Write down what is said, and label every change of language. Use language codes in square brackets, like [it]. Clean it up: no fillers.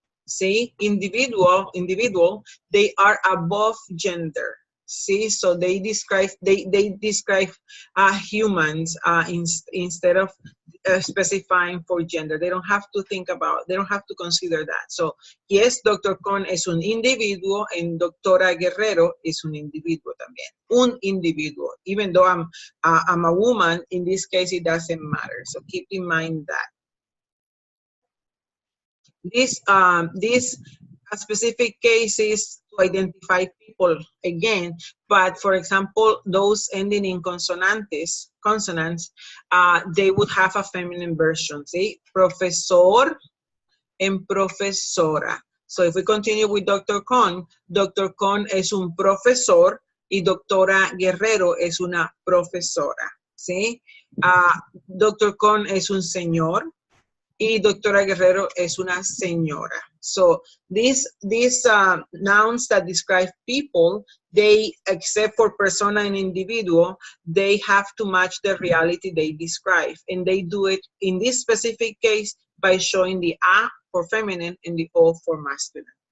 [en] See, individual, they are above gender. See, so they describe humans instead of specifying for gender. They don't have to consider that. So yes, Dr. [es] Con es un individuo and Doctora Guerrero es un individuo también. Un individuo. [en] Even though I'm a woman, in this case it doesn't matter. So keep in mind that. This specific cases to identify people again, but for example, those ending in consonants, they would have a feminine version. See, profesor and profesora. So if we continue with Dr. [es] Con es un profesor y Doctora Guerrero es una profesora. See, Dr. Con es un señor y Doctora Guerrero es una señora. [en] So these nouns that describe people, they, except for persona and individual, they have to match the reality they describe. And they do it in this specific case by showing the A for feminine and the O for masculine.